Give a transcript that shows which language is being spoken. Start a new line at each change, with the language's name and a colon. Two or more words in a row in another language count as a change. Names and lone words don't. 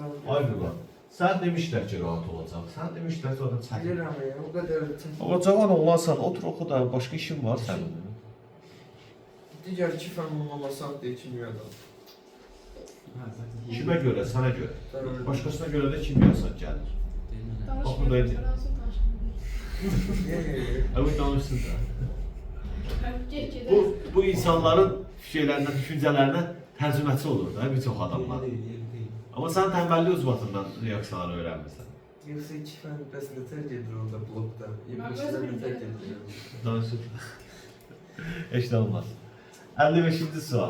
Azerbaijani: Ay Qurban, sən demişlər ki, rahat olacaq. Sən demişlər ki, zaten çətin. Bilirəm ya, o qədər çətin. Amma cavan oğlansan, otur oxu da, başqa işin var sənin. Digər iki fən olmasan deyə kimyadan. Kimə görə, sənə görə. Başqasına görə də kimyasan gəlir.
Turkish: Danışmıyor. Bakın böyle. Nasıl danışmıyor? Evet, danışsın da.
Azerbaijani: Get gedək. Bu insanların şeylərinə, düşüncələrinə tərcüməçi olur da bir çox adamlar. Amma sən tənbəllik uzbatından reaksiyaları öyrənmirsən. Yoxsa iki fən bəs nətər gedir orada blokda? Yemişlər nətər gedir? Danışır. Heç nə olmaz. 55-ci sual.